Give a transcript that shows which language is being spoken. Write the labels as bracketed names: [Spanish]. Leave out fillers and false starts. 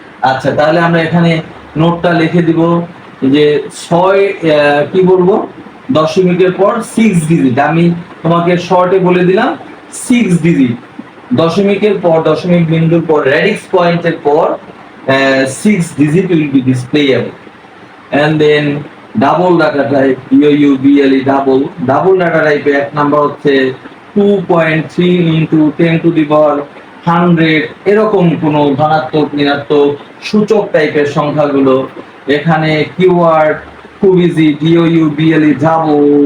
[Bangla] আচ্ছা, তাহলে আমরা এখানে নোটটা লিখে দিব যে 6 কি বলবো, দশমিকের পর 6 ডিজিট। আমি তোমাকে শর্টে বলে দিলাম 6 ডিজিট, দশমিকের পর দশমিক বিন্দুর পর রেডিক্স পয়েন্টের পর [English] 6 digit will be displayable. And then double data type, DOUBLE double data type [Bangla] এক নাম্বার হচ্ছে [English] 2.3 into 10 to the power 100, [Bangla] এরকম কোন ধনাত্মক ঋণাত্মক সূচক টাইপের সংখ্যাগুলো। এখানে কিওয়ার্ড খুব ইজি, DOUBLE ডাবল।